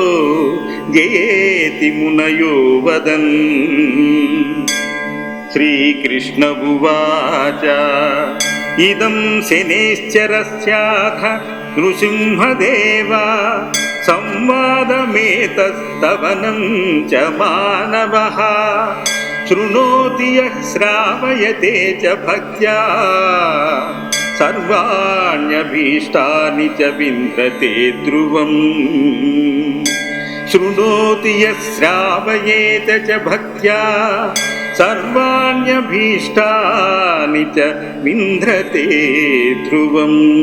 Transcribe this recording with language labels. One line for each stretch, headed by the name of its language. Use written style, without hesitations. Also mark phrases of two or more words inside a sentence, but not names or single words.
Sanskrit: जयेति मुनयो वदन् श्रीकृष्ण उवाच इदं शनैश्चरस्याथ नृसिंहदेव संवादमेतस्तवनं च मानवः శృణోతి యః శ్రావయతే చ భక్త్యా సర్వాణ్యభీష్టాని చ విందతే ధ్రువం. శృణోతి యః శ్రావయేత చ భక్త్యా సర్వాణ్యభీష్టాని చ వింధ్రతే ధ్రువం.